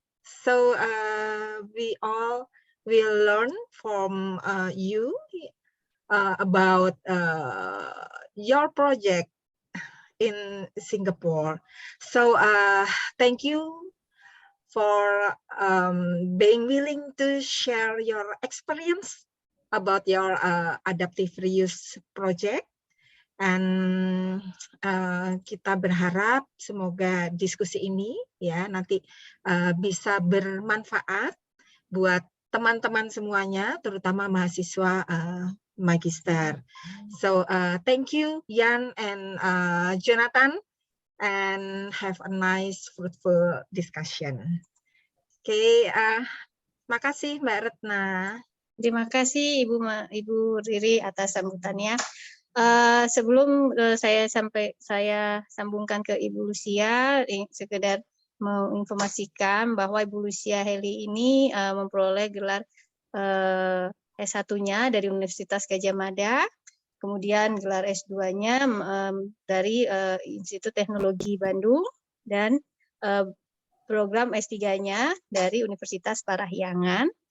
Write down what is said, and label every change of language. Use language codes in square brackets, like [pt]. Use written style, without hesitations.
[en] So we all will learn from you about your project in Singapore. So thank you for being willing to share your experience about your adaptive reuse project. [id] And kita berharap semoga diskusi ini ya nanti bisa bermanfaat buat teman-teman semuanya, terutama mahasiswa Magister. [en] So thank you Yann and Jonathan, and have a nice fruitful discussion. [id] Oke, makasih Mbak Retna. Terima kasih Ibu Riri atas sambutannya. Sebelum saya sambungkan ke Ibu Lucia, sekedar menginformasikan bahwa Ibu Lucia Helly ini memperoleh gelar S1-nya dari Universitas Gadjah Mada, kemudian gelar S2-nya dari Institut Teknologi Bandung, dan program S3-nya dari Universitas Parahyangan.